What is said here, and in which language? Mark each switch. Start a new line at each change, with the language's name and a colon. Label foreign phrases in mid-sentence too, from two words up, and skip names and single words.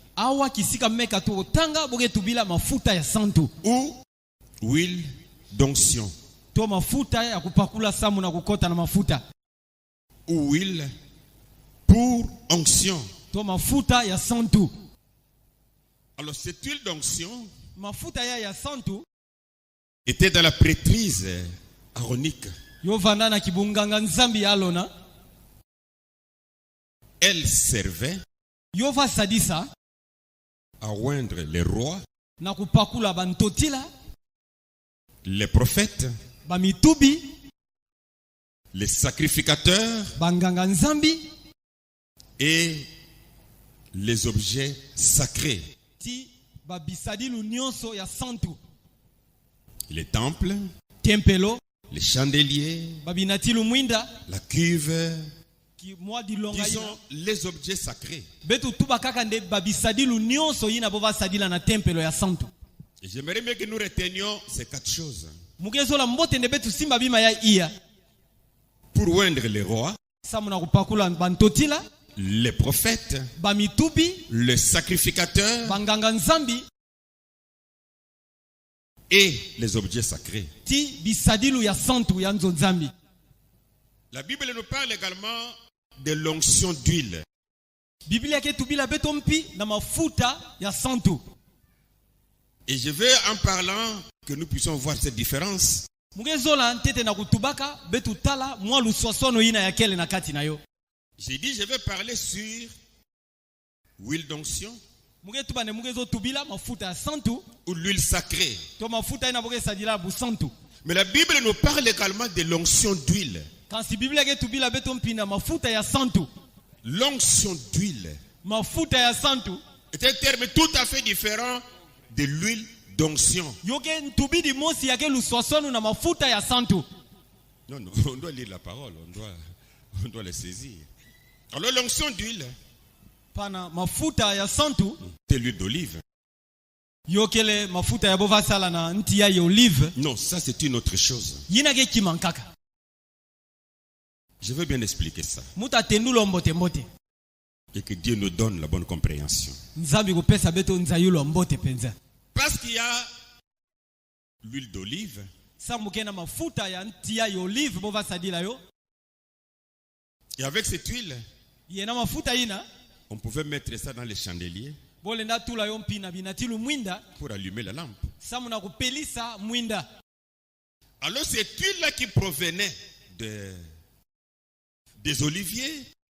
French: Ou huile d'onction. Ou huile pour onction. Alors cette huile d'onction
Kongo: mafuta ya santu
French: était dans la prêtrise aronique.
Kongo: yovanda na kibunganga nzambi ya Alona.
French: Elle servait
Kongo: yova sadisa
French: à oindre les rois,
Kongo: na kupakula bantotila,
French: les prophètes,
Kongo: bamitubi,
French: les sacrificateurs
Kongo: banganga nzambi
French: et les objets sacrés.
Kongo: ti babisadilu nyonso ya santu,
French: Les temples,
Kongo: tempelo,
French: les chandeliers,
Kongo: babinatilu mwinda
French: la cuve,
Kongo: ki mwa dilonga
French: disons les objets sacrés.
Kongo: betu tuba kaka nde babisadilu nyonso yina bo basadila na tempelo ya santu.
French: Et j'aimerais bien que nous retenions ces 4 choses.
Kongo: mugezola mbote nde betu simba bima ya iya
French: Pour oindre les rois,
Kongo: samuna kupakula bantotila,
French: les prophètes,
Kongo: bamitubi,
French: les sacrificateurs
Kongo: banganga nzambi
French: et les objets sacrés.
Kongo: ti bisadilu ya santu ya nzambi.
French: La Bible nous parle également de l'onction d'huile.
Kongo: Biblia ke tubila beto mpi na mafuta ya santu.
French: Et je veux, en parlant, que nous puissions voir cette différence.
Kongo: mugezola ntete na kutubaka betu tala mwa luswasono yina ya kele na kati na yo.
French: J'ai dit, je vais parler sur l'huile d'onction
Kongo: mugetuba ne mugezo tubila mafuta ya santu
French: ou l'huile sacrée.
Kongo: to mafuta ina boge sadila bu santu.
French: Mais la Bible nous parle également de l'onction d'huile.
Kongo: Quand si Biblia ke tubila beto mpi na mafuta ya santu,
French: L'onction d'huile
Kongo: mafuta ya santu
French: est un terme tout à fait différent de l'huile d'onction.
Kongo: yoke ntubidi mosi yake luswasono na mafuta ya santu.
French: Non, non, on doit lire la parole, on doit les saisir. Alors l'onction d'huile,
Kongo: Pana mafuta ya santu
French: c'est l'huile d'olive.
Kongo: yokele mafuta ya bova sala na nti ya olive
French: Non, ça c'est une autre chose.
Kongo: yina ke kimankaka.
French: Je veux bien expliquer ça.
Kongo: Muta tendulo mbote mbote.
French: Et que Dieu nous donne la bonne compréhension.
Kongo: Nzambi kupesa beto nzayulo mbote penza.
French: Parce qu'il y a l'huile d'olive,
Kongo: Samuke na mafuta ya nti ya olive bova sadila yo.
French: et avec cette huile,
Kongo: Yena mafuta ina
French: on pouvait mettre ça dans les chandeliers
Kongo: bolenda tula yo mpina binatilu mwinda
French: pour allumer la lampe.
Kongo: samuna kupelisa mwinda.
French: Alors cette huile-là qui provenait des oliviers